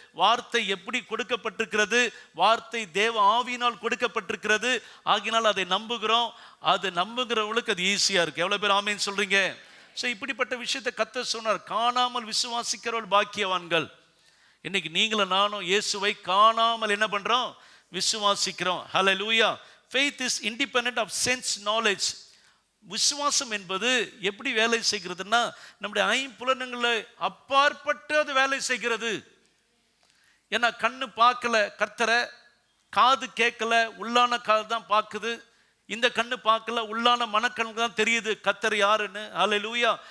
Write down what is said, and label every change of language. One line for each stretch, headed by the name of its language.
Tamil: வார்த்தை எப்படி கொடுக்கப்பட்டிருக்கிறது? வார்த்தை தேவ ஆவியினால் கொடுக்கப்பட்டிருக்கிறது. ஆகினால் அதை நம்புகிறோம். அது நம்புகிறவங்களுக்கு அது ஈஸியாக இருக்கு. எவ்வளோ பேர் ஆமேன் சொல்றீங்க? ஸோ இப்படிப்பட்ட விஷயத்தை கர்த்தர் சொன்னார், காணாமல் விசுவாசிக்கிறவர்கள் பாக்கியவான்கள். இன்னைக்கு நீங்களும் நானும் இயேசுவை காணாமல் என்ன பண்றோம்? விசுவாசிக்கிறோம். ஹல்லேலூயா.
English: Faith is independent of sense knowledge.
Tamil: விசுவாசம் என்பது எப்படி வேலை செய்கிறதுன்னா, நம்முடைய ஐம்புலன்களை அப்பாற்பட்டு அது வேலை செய்கிறது. ஏன்னா கண்ணு பார்க்கல கர்த்தரை, காது கேட்கல, உள்ளான காது தான் பார்க்குது. இந்த கண்ணு பார்க்கல, உள்ளான மனக்கண்ணுக்கு தான் தெரியுது கர்த்தர் யாருன்னு. ஹல்லேலூயா.